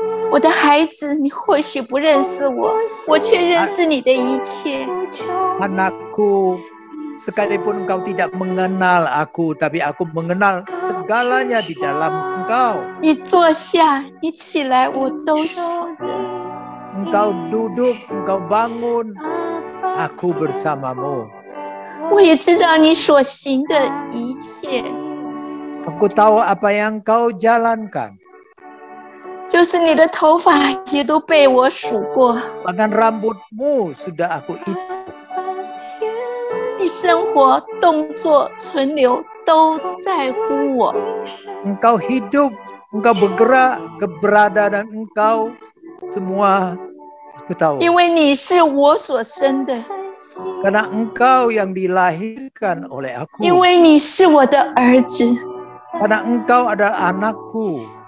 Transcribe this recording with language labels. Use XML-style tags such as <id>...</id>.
<zh>我的孩子，你或许不认识我，我却认识你的一切。</zh> <id>Anakku, sekalipun engkau tidak mengenal aku, tapi aku mengenal segalanya di dalam engkau.</id> <zh>你坐下，你起来，我都晓得。</zh> <id>Engkau duduk, engkau bangun, aku bersamamu.</id> <zh>我也知道你所行的一切，</zh> <id>Aku tahu apa yang kau jalankan.</id> <zh>就是你的头发也都被我数过。</zh> <id>Bahkan rambutmu sudah aku hitung.</id> <zh>你生活、动作、存留都在乎我。</zh> <id>Engkau hidup, engkau bergerak, keberadaan engkau semua aku tahu.</id> <zh>因为你是我所生的，</zh> <id>karena Engkau yang dilahirkan oleh aku.</id> <zh>因为你是我的儿子，</zh> <id>Karena Engkau adalah anakku,</id>